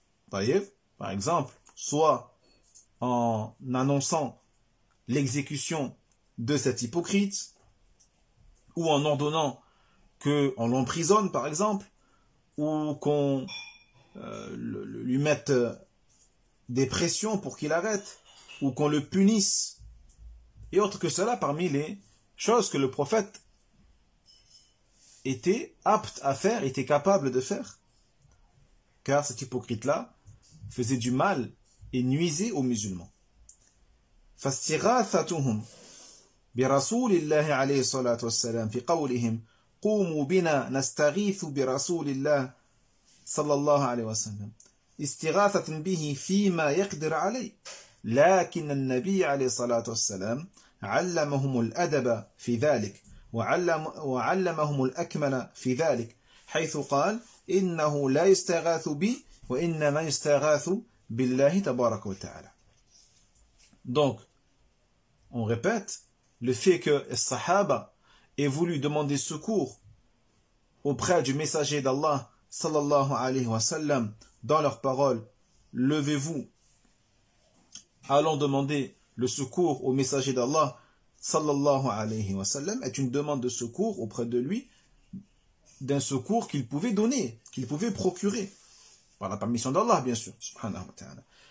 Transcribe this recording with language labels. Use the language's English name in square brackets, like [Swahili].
[French] Par exemple, soit en annonçant l'exécution de cet hypocrite, ou en ordonnant qu'on l'emprisonne, par exemple, ou qu'on lui mette des pressions pour qu'il arrête, ou qu'on le punisse, et autre que cela parmi les choses que le prophète était apte à faire, était capable de faire. Car cet hypocrite-là faisait du mal et nuisait aux musulmans. [Arabic] فاستغاثتهم برسول الله عليه الصلاة والسلام في قولهم قوموا بنا نستغيث برسول الله صلى الله عليه وسلم استغاثة به فيما يقدر عليه لكن النبي عليه الصلاة والسلام علمهم الأدب في ذلك وعلمهم الأكمل في ذلك حيث قال إنه لا يستغاث بي وإنما يستغاث بالله تبارك وتعالى. [French] Donc, on répète, le fait que les Sahaba aient voulu demander secours auprès du messager d'Allah, sallallahu alayhi wa sallam, dans leurs paroles, levez-vous, allons demander le secours au messager d'Allah, sallallahu alayhi wa sallam, est une demande de secours auprès de lui, d'un secours qu'il pouvait donner, qu'il pouvait procurer, par la permission d'Allah, bien sûr, subhanahu wa ta'ala.